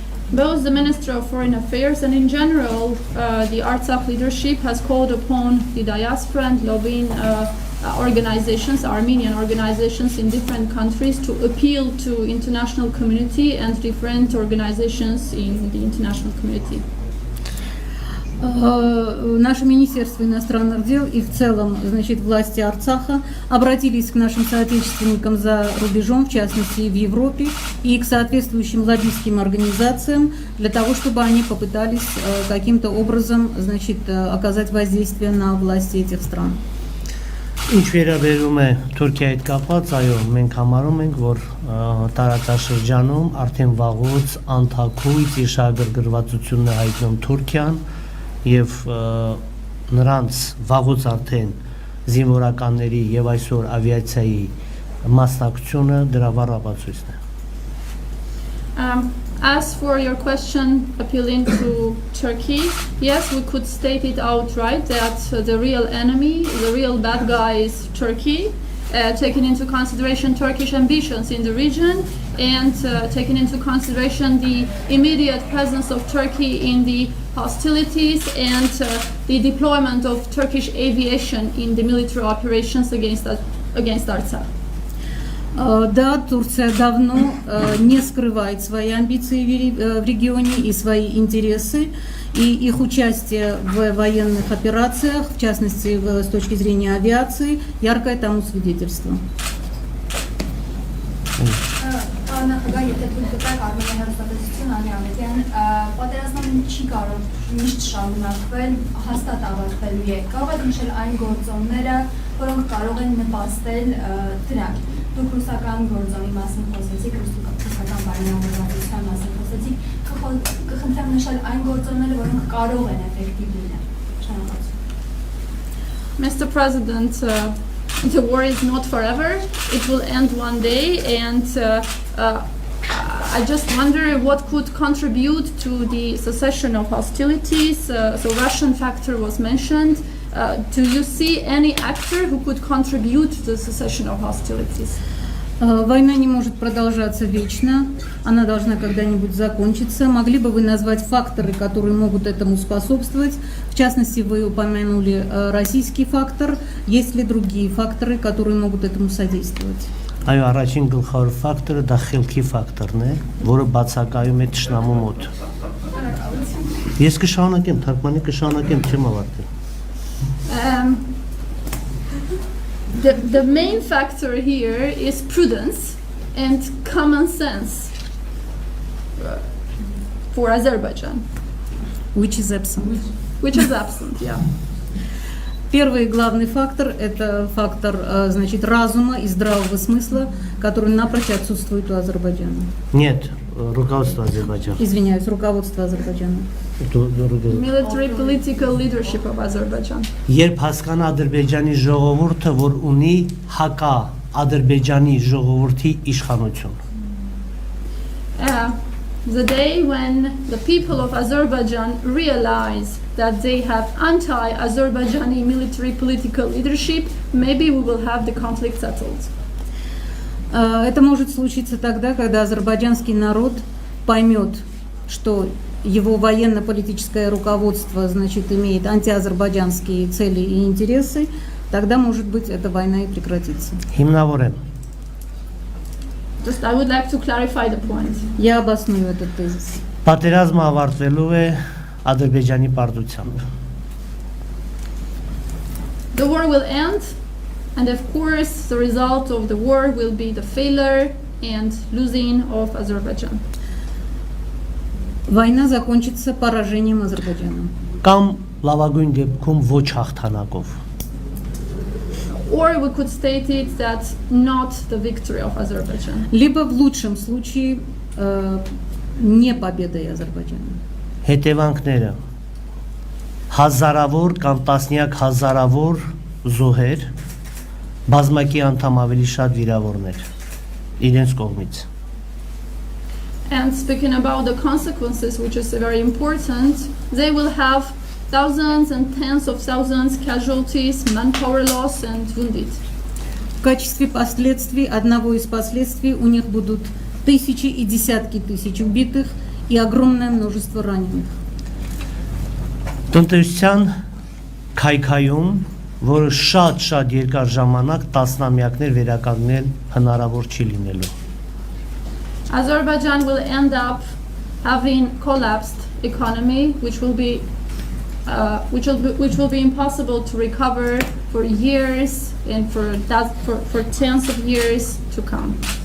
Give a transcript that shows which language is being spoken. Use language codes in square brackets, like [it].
[en] Both the Minister of Foreign Affairs and in general the Artsakh leadership has called upon the diaspora and lobbying organizations, Armenian organizations in different countries to appeal to international community and different organizations in the international community. [ru] Наше Министерство иностранных дел и в целом, значит, власти Арцаха обратились к нашим соотечественникам за рубежом, в частности и в Европе, и к соответствующим лоббистским организациям для того, чтобы они попытались каким-то образом, значит, оказать воздействие на власти этих стран. [hy] Ինչ վերաբերում է Թուրքիայի հետ կապված, այո, մենք համարում ենք, որ տարածաշրջանում արդեն վաղուց անթաքույց իր շահագրգռվածությունն է հայտնում Թուրքիան եւ նրանց վաղուց արդեն զինվորականների եւ այսօր ավիացիայի մասնակցությունը դրա վառ ապացույցն է։ [en] As for your question appealing to Turkey, yes, we could state it outright that the real enemy, the real bad guy is Turkey, taking into consideration Turkish ambitions in the region and taking into consideration the immediate presence of Turkey in the hostilities and the deployment of Turkish aviation in the military operations against Artsakh. [ru] Да, Турция давно не скрывает свои амбиции в регионе и свои интересы, и их участие в военных операциях, в частности, с точки зрения авиации, яркое тому свидетельство. [hy] Նախագահ, եթե թույլ կտակ Արմենիայի հեռուստատեսություն Անյամետյան, պատերազմը չի կարող միշտ շարունակվել, հաստատ ավարտվելու է։ Կարող եք նշել այն գործոնները, որոնք կարող են նպաստել դրան։ Դուք ռուսական գործոնի մասին խոսեցիք, ռուսական բարենավորվածության մասին խոսեցիք, կխնդրեմ նշել այն գործոնները, որոնք կարող են էֆեկտիվ լինել։ Շնորհակալություն։ [en] Mr. President, the war is not forever. It will end one day, and I just wonder what could contribute to the cessation of hostilities. So Russian factor was mentioned. Do you see any actor who could contribute to the cessation of hostilities? [ru] Война не может продолжаться вечно, она должна когда-нибудь закончиться. Могли бы вы назвать факторы, которые могут этому способствовать? В частности, вы упомянули российский фактор. Есть ли другие факторы, которые могут этому содействовать? [hy] Այո, առաջին գլխավոր ֆակտորը դա խելքի ֆակտորն է, որը բացակայում է թշնամու մոտ։ Ես կշարունակեմ, թարգմանի կշարունակեմ, չեմ ավարտել։ [en] The main factor here is prudence and common sense for Azerbaijan. Which is absent. Which is absent, yeah. [ru] Первый главный фактор – это фактор, значит, разума и здравого смысла, который напрочь отсутствует у Азербайджана. Нет, руководство Азербайджана. Извиняюсь, руководство Азербайджана. [en] Military political leadership of Azerbaijan. [hy] Երբ հասկանա Ադրբեջանի ժողովուրդը, որ ունի հակա Ադրբեջանի ժողովրդի իշխանություն։ [en] The day when the people of Azerbaijan realize that they have anti-Azerbaijani military political leadership, maybe we will have the conflict settled. [ru] Это может случиться тогда, когда азербайджанский народ поймет, что его военно-политическое руководство, значит, имеет антиазербайджанские цели и интересы, тогда, может быть, эта война и прекратится. [hy] Հիմնավորեմ։ [en] Just I would like to clarify the point. [ru] Я обосную этот тезис. [hy] Պատերազմը ավարտվելու է Ադրբեջանի պարտությամբ։ [en] The war will end, and of course, the result of the war will be the failure and losing of Azerbaijan. [ru] Война закончится поражением Азербайджана. [hy] Կամ լավագույն դեպքում ոչ հաղթանակով։ [en] Or we could state it that not the victory of Azerbaijan. [ru] Либо в лучшем случае не победой Азербайджана. [hy] Հետևանքները հազարավոր կամ տասնյակ հազարավոր զոհեր, բազմակի անդամ ավելի շատ վիրավորներ իրենց կողմից։ [en] And speaking about the consequences, which is very important, they will have thousands and tens of thousands casualties, manpower loss and wounded. [ru] В качестве последствий, одного из последствий, у них будут тысячи и десятки тысяч убитых и огромное множество раненых. [hy] Տնտեսության քայքայում, որը շատ երկար ժամանակ տասնամյակներ վերականգնել հնարավոր չի լինելու։ [en] Azerbaijan will end up having collapsed economy, which will be impossible to recover for years and for tens of years to come.